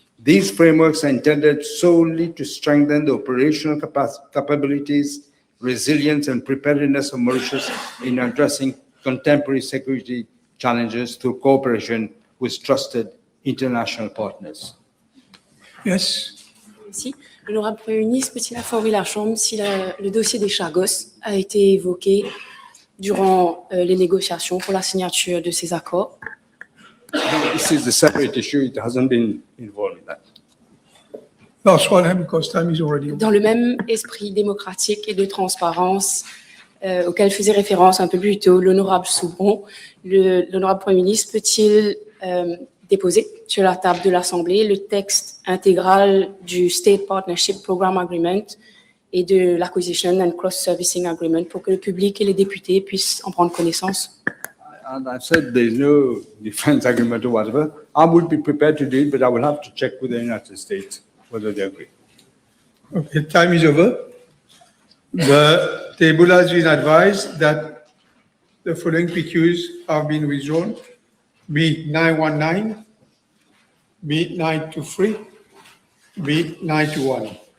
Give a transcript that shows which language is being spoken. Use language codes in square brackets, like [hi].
[en] These frameworks are intended solely to strengthen the operational capabilities, resilience, and preparedness of Mauritius in addressing contemporary security challenges through cooperation with trusted international partners. Yes. [fr] Merci. L'honorable Premier ministre peut-il informer la Chambre si le dossier des Chagos a été évoqué durant les négociations pour la signature de ces accords. [en] This is a separate issue. It hasn't been involved in that. Last one, because time is already over. [fr] Dans le même esprit démocratique et de transparence auquel faisait référence un peu plus tôt l'honorable Soubon, l'honorable Premier ministre peut-il déposer sur la table de l'Assemblée le texte intégral du State Partnership Program Agreement et de l'Acquisition and Cross-Servicing Agreement pour que le public et les députés puissent en prendre connaissance? [en] And I said there's no defense agreement or whatever. I would be prepared to do it, but I will have to check with the United States whether they agree. Okay, time is over. The table has been advised that the following PQs have been withdrawn: B919, B923, B921.